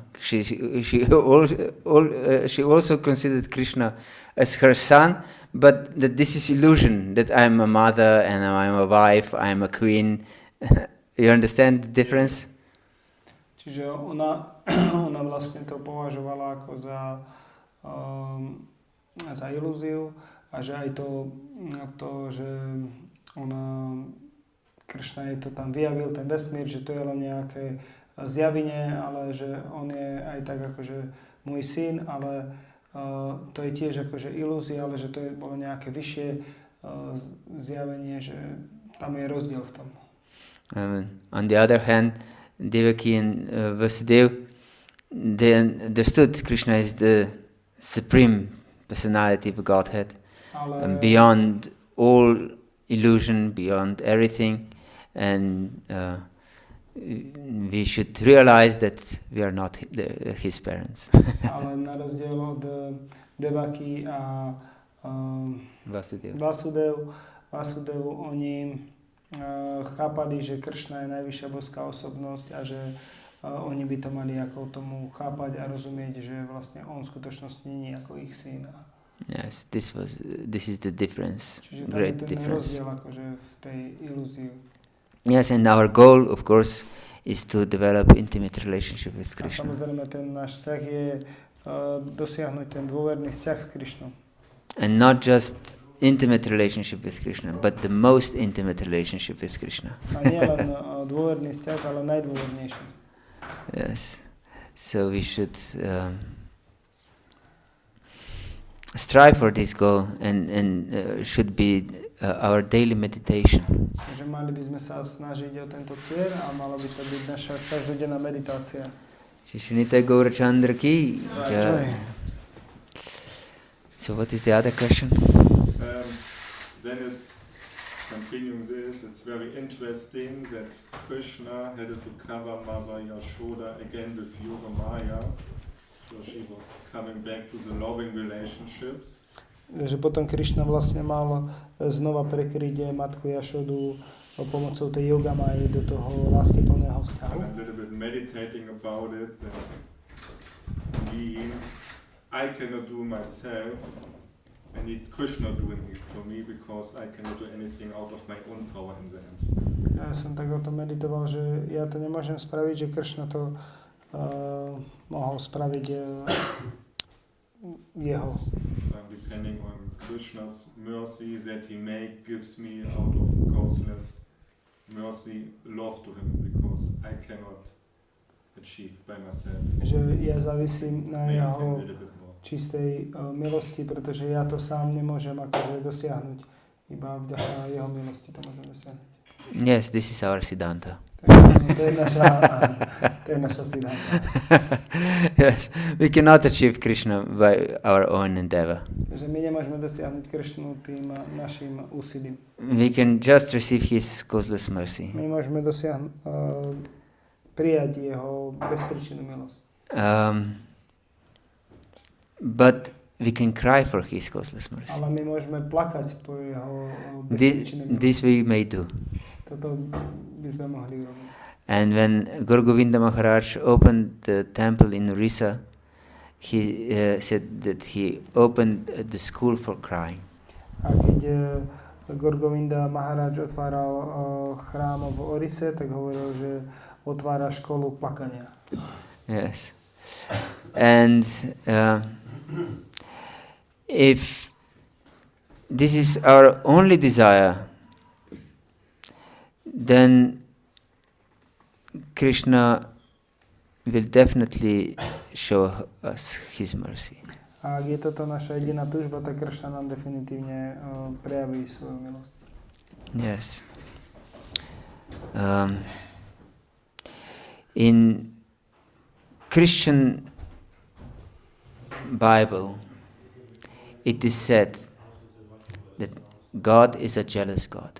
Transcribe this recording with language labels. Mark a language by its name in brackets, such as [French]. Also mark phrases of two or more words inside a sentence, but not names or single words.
[English] She also considered Krishna as her son, but that this is illusion, that I'm a mother and I'm a wife, I'm a queen. You understand the difference? [Slovak] Čiže ona vlastne to považovala ako za ilúziu a že aj to, že Kršna jej to tam vyjavil, ten vesmír, že to je len nejaké zjavenie, ale že on je aj tak akože môj syn, ale to je tiež akože ilúzia, ale že to bolo nejaké vyššie zjavenie, že Tam je rozdiel v tom. [English] On the other hand, Devaki and Vasudeva, they understood Krishna is the supreme personality of Godhead, and beyond all illusion, beyond everything, and we should realize that we are not his parents. [Slovak] Ale na rozdiel od Devaki a Vasudevu, oni chápali, že Kršna je najvyššia boská osobnosť a že oni by to mali ako tomu chápať a rozumieť, že vlastne on v skutočnosti nie je ako ich syn. [English] Yes, this is the difference. [Slovak] Čiže [English] great [Slovak] tam je ten [English] difference. [Slovak] rozdiel akože v tej ilúzii. [English] Yes, and our goal, of course, is to develop intimate relationship with [Slovak] A [English] Krishna. [Slovak] samozrejme ten náš vzťah je dosiahnuť ten dôverný vzťah s Krišnou. [English] And not just intimate relationship with Krishna, but the most intimate relationship with Krishna. [Slovak] A nie len dôverný vzťah, ale najdôvernejší. [English] Yes. So we should strive for this goal, and should be our daily meditation. [Slovak] Takže mali by sme sa snažiť o tento cieľ a mala by to byť naša každodenná meditácia. [Hindi] Shishinita Gaurachandra ki jai. [English] So what is the other question? Then it's continuing this, it's very interesting that Krishna had to cover Mother Yasoda again with [Sanskrit] Yoga Maya. [English] So she was coming back to the loving relationships. [Slovak] Že potom Krišna vlastne mal znova prekryť matku Yasodu pomocou tej [Sanskrit] yoga maji [Slovak] do toho láskyplného vzťahu. [English] And I'm a little bit meditating about it. That means I cannot do myself. I need Krishna doing it for me because I cannot do anything out of my own power in the end. [Slovak] Ja som tak o tom meditoval, že ja to nemôžem spraviť, že Kršna to mohol spraviť jeho. [English] I'm depending on Krishna's mercy that he gives me out of causeless mercy love to him because I cannot achieve by myself. [Slovak] Že ja závisím na jeho čistej milosti, pretože ja to sám nemôžem akože dosiahnuť. Iba vďaka jeho milosti to môžem dosiahnuť. [English] Yes, this is our Siddhanta. [Slovak] To je naša Siddhanta. [English] Yes, we cannot achieve Krishna by our own endeavor. [Slovak] Takže my nemôžeme dosiahnuť Kršnu tým našim úsilím. [English] We can just receive his causeless mercy. [Slovak] My môžeme prijať jeho bezpríčinnú milosť. [English] But we can cry for his causeless mercy. [Slovak] Ale my môžeme plakať po jeho bezpríčinnej milosti. [English] This we may do. [Slovak] Toto by sme mohli urobiť. [English] And when Guru Govinda Maharaj opened the temple in Orissa, he said that he opened the school for crying. [Slovak] A keď Guru Govinda Maharaj otváral chrám v Orise, tak hovoril, že otvára školu plakania. [English] Yes. And if this is our only desire, then Krishna will definitely show us his mercy. [Slovak] A ak je toto naša jediná túžba, tak Kršna nám definitívne prejaví svoju milosť. [English] Yes. In Christian Bible, it is said that God is a jealous God.